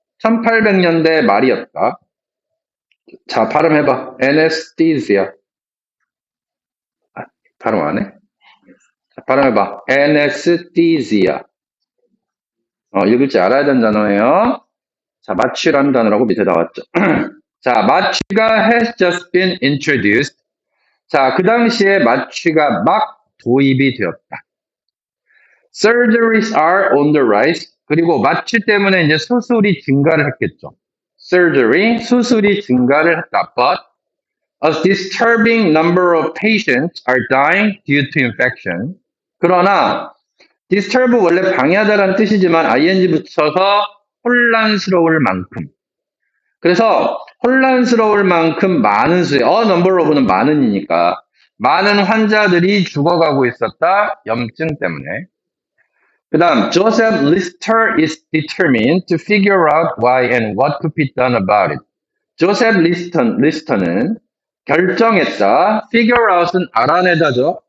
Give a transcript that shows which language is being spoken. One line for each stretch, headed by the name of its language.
Korean: 1800년대 말이었다. 자, 발음해봐.
English: anesthesia.
Korean: 발음 안 해? 자, 발음해봐. anesthesia. 읽을 줄 알아야 되는 단어예요. 자, 마취라는 단어라고 밑에 나왔죠.
English: 자, 마취가 has just been introduced.
Korean: 자, 그 당시에 마취가 막 도입이 되었다.
English: Surgeries are on the rise.
Korean: 그리고 마취 때문에 이제 수술이 증가를 했겠죠. Surgery, 수술이 증가를 했다.
English: But a disturbing number of patients are dying due to infection.
Korean: 그러나 disturb 원래 방해하다라는 뜻이지만 ing 붙여서 혼란스러울 만큼. 그래서 혼란스러울 만큼 많은 수의 number of는 많은이니까 많은 환자들이 죽어가고 있었다. 염증 때문에.
English: 그 다음 Joseph Lister is determined to figure out why and what could be done about it.
Korean: Joseph Lister는 결정했다. figure out은 알아내다죠.